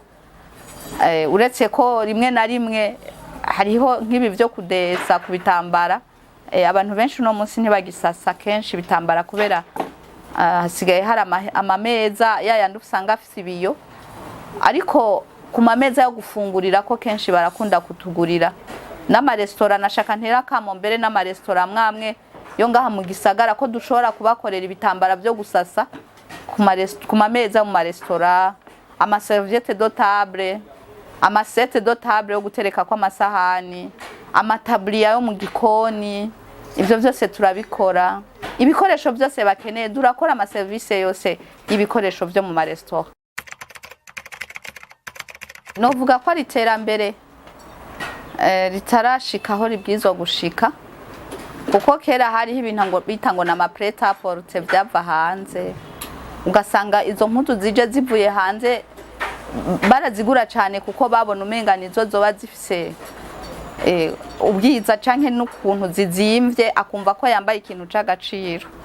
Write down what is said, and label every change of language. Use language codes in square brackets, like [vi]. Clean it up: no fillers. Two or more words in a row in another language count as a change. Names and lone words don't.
[rn] Uretse ko rimwe na rimwe hariho nk'ibi byo kudesa ku bitambara, abantu benshi no munsi ntibagisasa kenshi bitambara kubera hasigaye hari amameza yayandi usanga afise ibiyo, ariko ku mameza yo gufungurira ko kenshi barakunda kutugurira. N'amaresitora nashaka ntera kamo mbere n'amaresitora amwe yo ngaha mu gisagara ko dushobora kubakorera ibitambara byo gusasa ku mameza mu maresitora, ama [fr] serviette de table, [rn] amasete do table yo gutereka kwa amasahani, amatabliya yo mu gikoni, ivyo byose turabikora. Ibikoresho byose bakeneye durakora ama service yose y'ibikoresho byo mu restaurant. Novuga ko ari iterambere ritarashika aho ribwirizwa gushika, kuko kera hariho ibintu ngo bitango na ma [fr] prêt à porter [rn] byava hanze, ugasanga izo mpuzu zije zivuye hanze barazigura cyane kuko babona umenganizo zoba zifise ubwiza canke n'ukuntu zizimvye, akumva ko yambaye ikintu c'agaciro.